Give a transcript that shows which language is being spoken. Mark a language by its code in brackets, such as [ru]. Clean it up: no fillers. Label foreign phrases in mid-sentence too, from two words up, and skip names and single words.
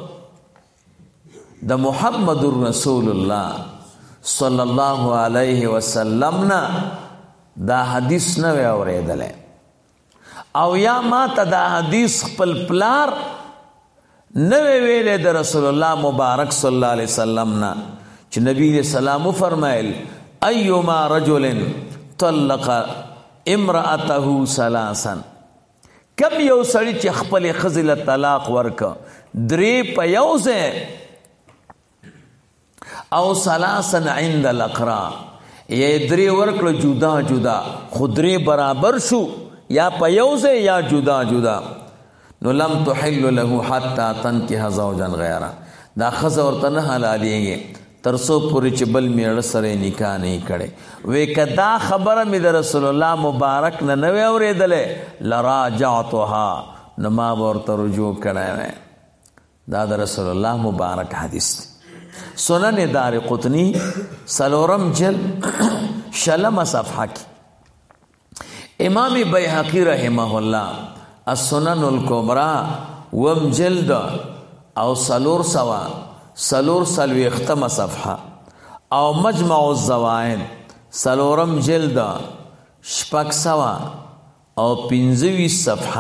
[ps] د محمد رسول الله [ar] صلی الله علیه وسلم [ps] نه دا حدیث نه وی اوریدل او یا ما ته دا حدیث خپل پلار نه ویلې د رسول الله مبارک [ar] صلی الله علیه وسلم [ps] نه چې نبی سلام فرمایل [ar] ایما رجل طلق امرأته ثلاثا [ps] کم یو سړی چې خپل ښځې له طلاق ورکه 3 په یو ځای او [ar] ثلاثا عند الاقرا [ps] یا 3 ورکړه جدا جدا خو 3 برابر شو یا په یو ځای یا جدا جدا نو [ar] لم تحل له حتى تنكح زوجا غیره. [ps] دا ښځه ورته نه حلالېږي تر څو پورې چې بل میړه سره نکاح نه کړي. وی که دا خبره مې د رسول الله مبارک نه نه وی اورېدلې لراجعتها نو ما به ورته رجوع کړی وی. دا د رسول الله مبارک حدیث دی. سنن دارقطنی 4 جلد 6 صفحه کې امام بیهقی رحمه الله السنن الکبرى 1 جلد او 400 صفحه او مجمع الزوائد 4 جلد 600 او 25 صفحه.